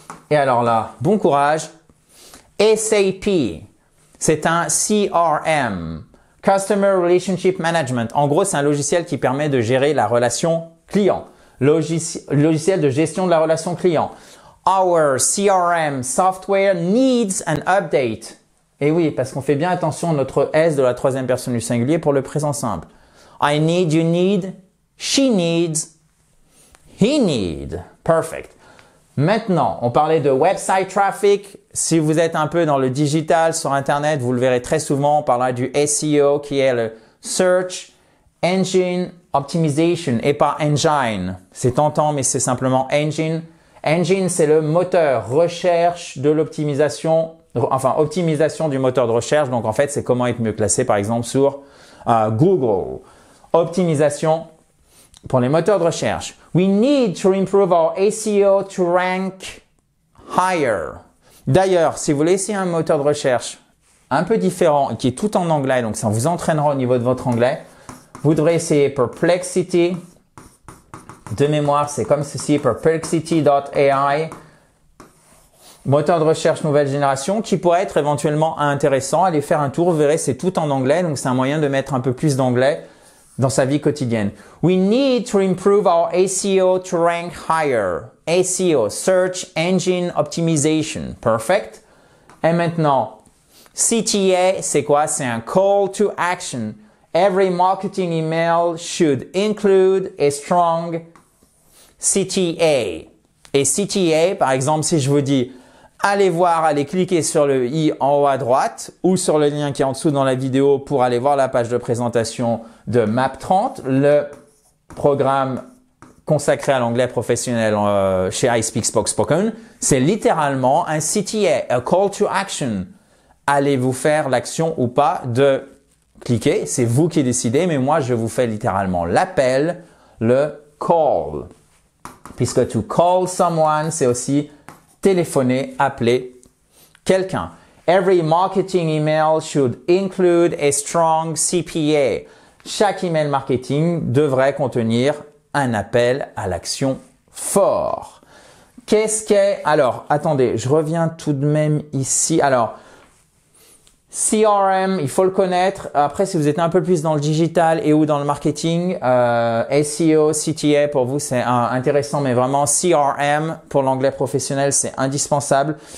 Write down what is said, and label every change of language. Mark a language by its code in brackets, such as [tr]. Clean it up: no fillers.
[fr] Et alors là, bon courage. SAP, c'est un CRM. Customer Relationship Management. En gros, c'est un logiciel qui permet de gérer la relation client. Logiciel de gestion de la relation client. [en] Our CRM software needs an update. [fr] Et oui, parce qu'on fait bien attention à notre S de la troisième personne du singulier pour le présent simple. [en] I need, you need, she needs, he need. [fr] Perfect. Maintenant, on parlait de website traffic. Si vous êtes un peu dans le digital sur Internet, vous le verrez très souvent. On parlera du SEO qui est le Search Engine Optimization et pas Engine. C'est tentant, mais c'est simplement Engine. Engine, c'est le moteur recherche de l'optimisation, enfin optimisation du moteur de recherche. Donc en fait, c'est comment être mieux classé par exemple sur Google. Optimisation pour les moteurs de recherche. [en] We need to improve our SEO to rank higher. [fr] D'ailleurs, si vous laissez un moteur de recherche un peu différent qui est tout en anglais, donc ça vous entraînera au niveau de votre anglais, vous devrez essayer Perplexity. De mémoire, c'est comme ceci, perplexity.ai. Moteur de recherche nouvelle génération qui pourrait être éventuellement intéressant. Allez faire un tour, vous verrez, c'est tout en anglais, donc c'est un moyen de mettre un peu plus d'anglais dans sa vie quotidienne. [en] We need to improve our SEO to rank higher. SEO, Search Engine Optimization. Perfect. [fr] Et maintenant, CTA, c'est quoi? C'est un call to action. [en] Every marketing email should include a strong CTA. [fr] Et CTA, par exemple, si je vous dis allez voir, allez cliquer sur le i en haut à droite ou sur le lien qui est en dessous dans la vidéo pour aller voir la page de présentation de MAP30, le programme consacré à l'anglais professionnel chez iSpeak Spoken, c'est littéralement un CTA, [en] a call to action. [fr] Allez-vous faire l'action ou pas de cliquer? C'est vous qui décidez, mais moi, je vous fais littéralement l'appel, le call. Puisque to call someone, c'est aussi téléphoner, appeler quelqu'un. [en] Every marketing email should include a strong CPA. [fr] Chaque email marketing devrait contenir un appel à l'action fort. Qu'est-ce qu'est... Alors, attendez, je reviens tout de même ici. Alors, CRM, il faut le connaître. Après, si vous êtes un peu plus dans le digital et ou dans le marketing, SEO, CTA, pour vous, c'est intéressant, mais vraiment CRM pour l'anglais professionnel, c'est indispensable.